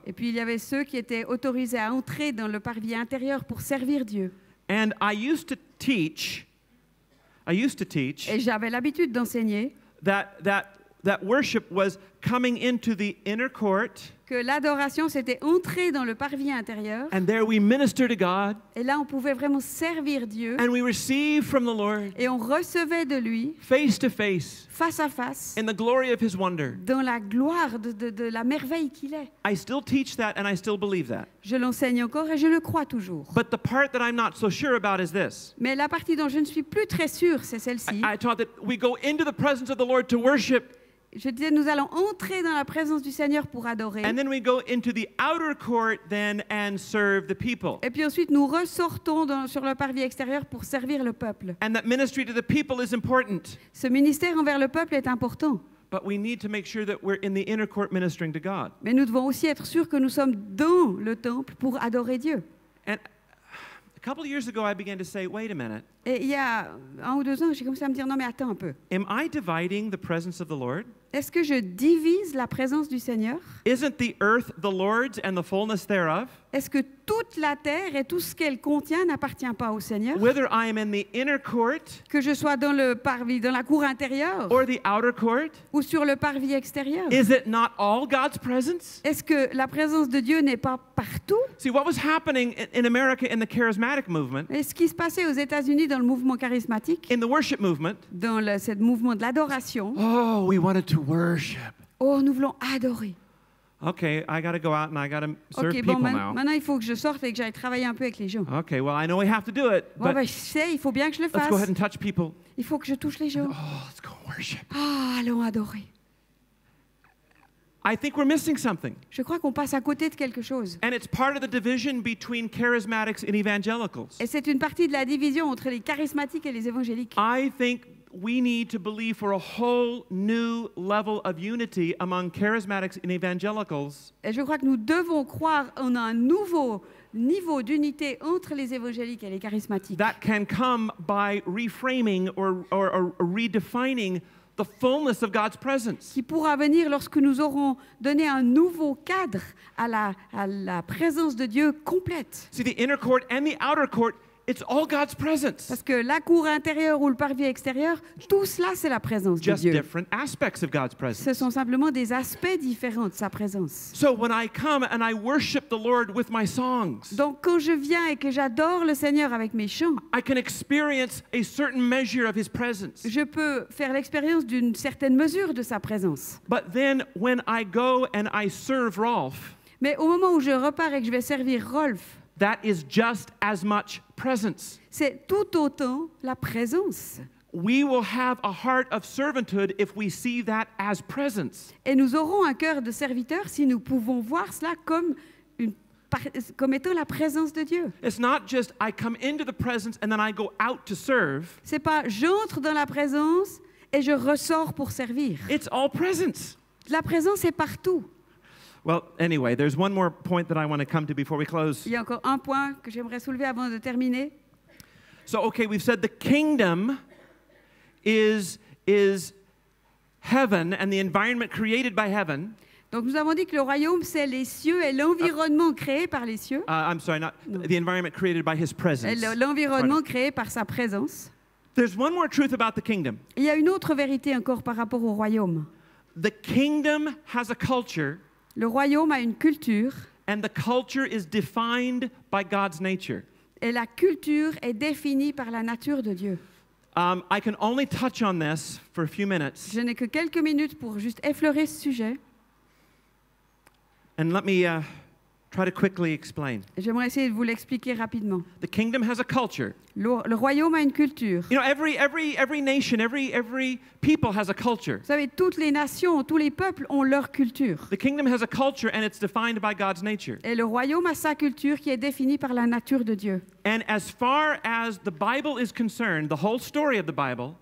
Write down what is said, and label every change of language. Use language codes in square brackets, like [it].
[fr] Et puis il y avait ceux qui étaient autorisés à entrer dans le parvis intérieur pour servir Dieu. [en] And I used to teach [fr] Et j'avais l'habitude d'enseigner [en] that worship was coming into the inner court, [fr] que l'adoration, c'était entrer dans le parvis intérieur. [en] and there we minister to God, [fr] Et là, on pouvait vraiment servir Dieu. [en] and we receive from the Lord [fr] Et on recevait de lui, [en] face to face [fr] face à face, [en] in the glory of His wonder. [fr] dans la gloire de la merveille qu'il est. [en] I still teach that, and I still believe that. [fr] Je l'enseigne encore et je le crois toujours. [en] But the part that I'm not so sure about is this. [fr] Mais la partie dont je ne suis plus très sûre, c'est celle-ci. [en] I taught that we go into the presence of the Lord to worship, [fr] Je disais, nous allons entrer dans la présence du Seigneur pour adorer. [en] and then we go into the outer court then and serve the people. [fr] Et puis ensuite, nous ressortons sur le parvis extérieur pour servir le peuple. [en] And that ministry to the people is important. [fr] Ce ministère envers le peuple est important. [en] But we need to make sure that we're in the inner court ministering to God. [fr] Mais nous devons aussi être sûrs que nous sommes dans le temple pour adorer Dieu. [en] And a couple of years ago, I began to say, wait a minute. [fr] Et il y a 1 ou 2 ans, j'ai commencé à me dire, non mais attends un peu. [en] Am I dividing the presence of the Lord? [fr] Est-ce que je divise la présence du Seigneur? [en] Isn't the earth the Lord's and the fullness thereof? [fr] Est-ce que toute la terre et tout ce qu'elle contient n'appartient pas au Seigneur? [en] Whether I am in the inner court [fr] Que je sois dans le parvis, dans la cour intérieure [en] or the outer court, [fr] ou sur le parvis extérieur? [en] is it not all God's presence? [fr] Est-ce que la présence de Dieu n'est pas partout? [en] See, what was happening in America in the charismatic movement, [fr] Et ce qui se passait aux États-Unis dans le mouvement charismatique, [en] in the worship movement, [fr] dans ce mouvement de l'adoration, [en] oh, we wanted to worship. [fr] oh, nous voulons adorer. [en] Okay, I got to go out and I got to serve [fr] Ok, bon, [en] people now. [fr] maintenant il faut que je sorte et que j'aille travailler un peu avec les gens. [en] Okay, well, I know we have to do it, [fr] Bon, [en] but [fr] ben, je sais, il faut bien que je le [en] let's go ahead [fr] fasse. [en] and touch people. [fr] Il faut que je touche les gens. [en] Oh, let's go worship. [fr] Ah, allons adorer. [en] I think we're missing something. [fr] Je crois qu'on passe à côté de quelque chose. [en] And it's part of the division between charismatics and evangelicals. [fr] Et c'est une partie de la division entre les charismatiques et les évangéliques. [en] I think we need to believe for a whole new level of unity among charismatics and evangelicals. [fr] Et je crois que nous devons croire en un nouveau niveau d'unité entre les évangéliques et les charismatiques. [en] That can come by reframing or redefining the fullness of God's presence. [fr] Qui pourra venir lorsque nous aurons donné un nouveau cadre à la présence de Dieu complète. [en] See, the inner court and the outer court, it's all God's presence. [fr] Parce que la cour intérieure ou le parvis extérieur, tout cela, c'est la présence de [en] Just [fr] Dieu. [en] different aspects of God's [fr] Ce [en] presence. [fr] sont simplement des aspects différents de sa présence. [en] So when I come and I worship the Lord with my songs, [fr] Donc quand je viens et que j'adore le Seigneur avec mes chants, [en] I can experience a certain measure of His presence. [fr] je peux faire l'expérience d'une certaine mesure de sa présence. [en] But then when I go and I serve Rolf, [fr] Mais au moment où je repars et que je vais servir Rolf, [en] that is just as much presence. [fr] c'est tout autant la présence. [en] We will have a heart of servanthood if we see that as presence. [fr] Et nous aurons un cœur de serviteur si nous pouvons voir cela comme étant la présence de Dieu. [en] It's not just I come into the presence and then I go out to serve. [fr] C'est pas j'entre dans la présence et je ressors pour servir. [en] It's all presence. [fr] La présence est partout. [en] Well, anyway, there's one more point that I want to come to before we close. [fr] Il y a encore un point que j'aimerais soulever avant de terminer. [en] So, okay, we've said the kingdom is heaven and the environment created by heaven. [fr] Donc nous avons dit que le royaume, c'est les cieux et l'environnement créé par les cieux. [en] I'm sorry, not the environment created by His [fr] Et [en] presence. [fr] l'environnement créé par sa présence. [en] There's one more truth about the kingdom. [fr] Il y a une autre vérité encore par rapport au royaume. [en] The kingdom has a culture, [fr] Le royaume a une culture [en] and the culture is defined by God's nature. [fr] et la culture est définie par la nature de Dieu. [en] I can only touch on this for a few minutes, [fr] Je n'ai que quelques minutes pour juste effleurer ce sujet. [en] and let me try to quickly explain. [fr] J'aimerais essayer de vous l'expliquer rapidement. [en] The kingdom has a culture. [fr] Le royaume a une culture. [en] You know, every nation, every people has a culture. [fr] Vous savez, toutes les nations, tous les peuples ont leur culture. [en] The kingdom has a culture, and it's defined by God's nature. [fr] Et le royaume a sa culture qui est définie par la nature de Dieu. [en] And as far as the Bible is concerned, the whole story of the Bible,